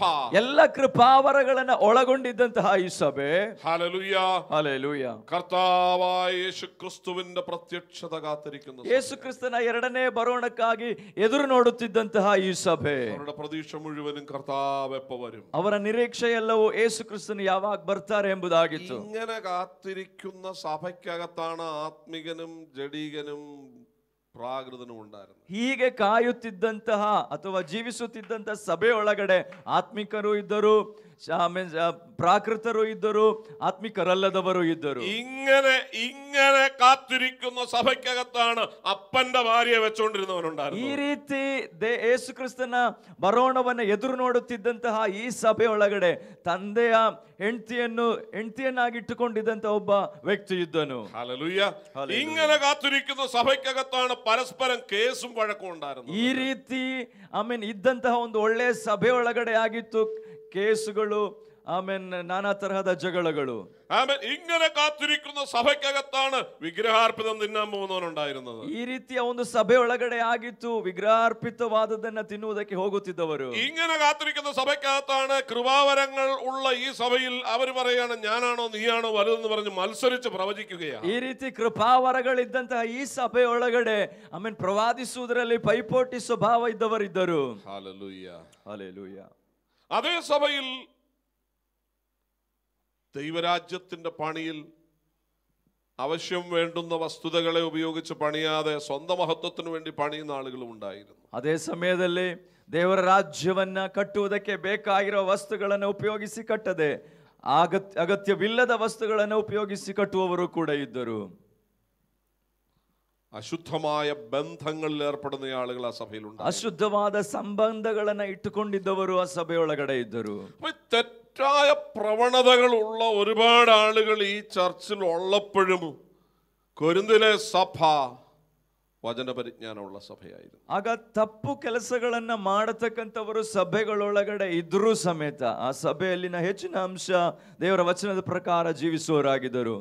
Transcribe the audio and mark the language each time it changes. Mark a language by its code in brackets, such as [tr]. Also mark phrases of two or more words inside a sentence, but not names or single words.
[kn] ಎಲ್ಲ ಕೃಪಾವರಗಳನ್ನ ಒಳಗೊಂಡಿದ್ದಂತಹ ಈ ಸಭೆ. [ml] ഹല്ലേലൂയ, [kn] ಹಲ್ಲೆಲೂಯ. [ml] കർത്താവായ യേശു ക്രിസ്തുവിന്റെ പ്രത്യക്ഷത കാത്തിരിക്കുന്നു. [kn] ಯೇಸು ಕ್ರಿಸ್ತನ ಎರಡನೇ ಬರೋಣಕ್ಕಾಗಿ ಎದುರು ನೋಡುತ್ತಿದ್ದಂತಹ ಈ ಸಭೆ, [ml] അവരുടെ പ്രതീക്ഷ മുഴുവനും കർത്താവ് എപ്പോ വരും, [kn] ಅವರ ನಿರೀಕ್ಷೆ ಎಲ್ಲವೂ ಯೇಸು ಕ್ರಿಸ್ತನು ಯಾವಾಗ ಬರ್ತಾರೆ ಎಂಬುದಾಗಿತ್ತು. [ml] ഇങ്ങനെ കാത്തിരിക്കുന്ന സഭയ്ക്കകത്താണ് ആത്മികനും ജഡീകനും പ്രാകൃതനും ഉണ്ടായിരുന്നത്. [kn] ಹೀಗೆ ಕಾಯುತ್ತಿದ್ದಂತಹ ಅಥವಾ ಜೀವಿಸುತ್ತಿದ್ದಂತಹ ಸಭೆಯೊಳಗಡೆ ಆತ್ಮಿಕರು ಇದ್ದರು, ಪ್ರಾಕೃತರು ಇದ್ದರು, ಆತ್ಮಿಕರಲ್ಲದವರು ಇದ್ದರು. [ml] ഇങ്ങനെ കാത്തിരിക്കുന്ന സഭയ്ക്കകത്താണ് അപ്പന്റെ ഭാര്യയെ വെച്ചുകൊണ്ടിരുന്നവനുണ്ടായിരുന്നു. [kn] ಈ ರೀತಿ ಯೇಸು ಕ್ರಿಸ್ತನ ಬರೋಣವನ್ನ ಎದುರು ನೋಡುತ್ತಿದ್ದಂತಹ ಈ ಸಭೆಯೊಳಗಡೆ ತಂದೆಯ ಹೆಂಡತಿಯನ್ನಾಗಿಟ್ಟುಕೊಂಡಿದ್ದಂತ ಒಬ್ಬ ವ್ಯಕ್ತಿ ಇದ್ದನು. [ml] ഹല്ലേലൂയ. ഇങ്ങനെ കാത്തിരിക്കുന്ന സഭയ്ക്കകത്താണ് പരസ്പരം കേസും വഴക്കും ഉണ്ടായിരുന്നത്. [kn] ಈ ರೀತಿ ಇದ್ದಂತಹ ಒಂದು ಒಳ್ಳೆ ಸಭೆಯೊಳಗಡೆ ಆಗಿತ್ತು ಕೇಸುಗಳು, ನಾನಾ ತರಹದ ಜಗಳಗಳು. [ml] ഇങ്ങനെ കാത്തിരിക്കുന്ന സഭയ്ക്കകത്താണ് വിഗ്രഹാർപ്പിതം തിന്നാൻ പോകുന്നവനുണ്ടായിരുന്നത്. [kn] ಈ ರೀತಿಯ ಒಂದು ಸಭೆಯೊಳಗಡೆ ಆಗಿತ್ತು ವಿಗ್ರಹಾರ್ಪಿತವಾದದನ್ನ ತಿನ್ನುವುದಕ್ಕೆ ಹೋಗುತ್ತಿದ್ದವರು. [ml] ഇങ്ങനെ കാത്തിരിക്കുന്ന സഭയ്ക്കകത്താണ് കൃപാവരങ്ങൾ ഉള്ള ഈ സഭയിൽ അവർ പറയാണ് ഞാനാണോ നീയാണോ വലുതെന്ന് പറഞ്ഞ് മത്സരിച്ച് പ്രവചിക്കുകയാണ്. [kn] ಈ ರೀತಿ ಕೃಪಾವರಗಳಿದ್ದಂತಹ ಈ ಸಭೆಯೊಳಗಡೆ ಪ್ರವಾದಿಸುವುದರಲ್ಲಿ ಪೈಪೋಟಿ ಸ್ವಭಾವ ಇದ್ದವರಿದ್ದರು. [ml] ഹല്ലേലൂയ, ഹല്ലേലൂയ. അതേ സഭയിൽ ദൈവരാജ്യത്തിന്റെ പണിയിൽ ആവശ്യം വേണ്ടുന്ന വസ്തുതകളെ ഉപയോഗിച്ച് പണിയാതെ സ്വന്തം മഹത്വത്തിന് വേണ്ടി പണിയുന്ന ആളുകളും ഉണ്ടായിരുന്നു. [kn] ಅದೇ ಸಮಯದಲ್ಲಿ ದೇವರ ರಾಜ್ಯವನ್ನ ಕಟ್ಟುವುದಕ್ಕೆ ಬೇಕಾಗಿರುವ ವಸ್ತುಗಳನ್ನು ಉಪಯೋಗಿಸಿ ಕಟ್ಟದೆ ಅಗತ್ಯವಿಲ್ಲದ ವಸ್ತುಗಳನ್ನು ಉಪಯೋಗಿಸಿ ಕಟ್ಟುವವರು ಕೂಡ ಇದ್ದರು. [ml] അശുദ്ധമായ ബന്ധങ്ങളിൽ ഏർപ്പെടുന്ന ആളുകൾ ആ സഭയിലുണ്ട്. [kn] ಅಶುದ್ಧವಾದ ಸಂಬಂಧಗಳನ್ನ ಇಟ್ಟುಕೊಂಡಿದ್ದವರು ಆ ಸಭೆಯೊಳಗಡೆ ಇದ್ದರು. [ml] തെറ്റായ പ്രവണതകളുള്ള ഒരുപാട് ആളുകൾ ഈ ചർച്ചിൽ ഉള്ളപ്പോഴും കൊരിന്തിലെ സഭ വചനപരിജ്ഞാനമുള്ള സഭയായിരുന്നു. [kn] ಆಗ ತಪ್ಪು ಕೆಲಸಗಳನ್ನ ಮಾಡತಕ್ಕಂಥವರು ಸಭೆಗಳೊಳಗಡೆ ಇದ್ರೂ ಸಮೇತ ಆ ಸಭೆಯಲ್ಲಿನ ಹೆಚ್ಚಿನ ಅಂಶ ದೇವರ ವಚನದ ಪ್ರಕಾರ ಜೀವಿಸುವವರಾಗಿದ್ದರು.